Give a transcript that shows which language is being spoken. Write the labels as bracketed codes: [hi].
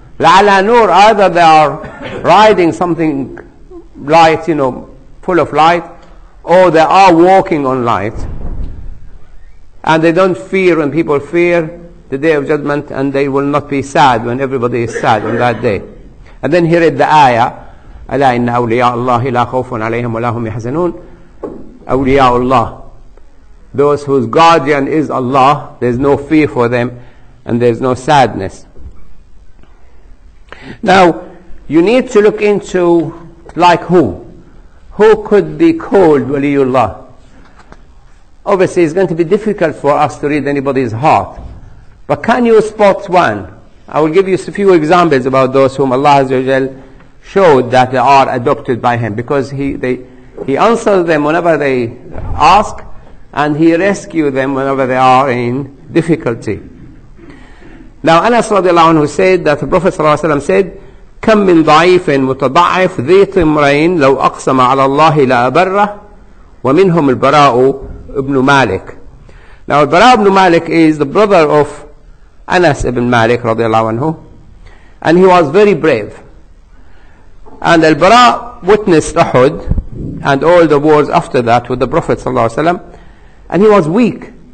[ar] لَعَلَى نُور, [en] either they are riding something light, full of light, or they are walking on light. And they don't fear when people fear the Day of Judgment, and they will not be sad when everybody is sad on that day. And then he read the ayah, [ar] أَلَا إِنَّ أَوْلِيَاءَ اللَّهِ لَا خَوْفٌ عَلَيْهِمْ وَلَا هُمْ يَحْزَنُونَ. [en] أولياء Allah, those whose guardian is Allah, there's no fear for them and there's no sadness. Now, you need to look into like who could be called Waliullah. Obviously it's going to be difficult for us to read anybody's heart, but can you spot one? I will give you a few examples about those whom Allah Azza wa Jal showed that they are adopted by Him, because He answers them whenever they ask, and He rescues them whenever they are in difficulty. Now Anas radiallahu anhu said that the Prophet ﷺ said, [ar] كم من ضعيف متضعف ذي طمرين لو أقسم على الله لأبره ومنهم البراء ibn Malik. [en] Now Al-Bara ibn Malik is the brother of Anas ibn Malik radiallahu anhu, and he was very brave. And Al-Bara witnessed Uhud and all the wars after that with the Prophet ﷺ, and he was weak.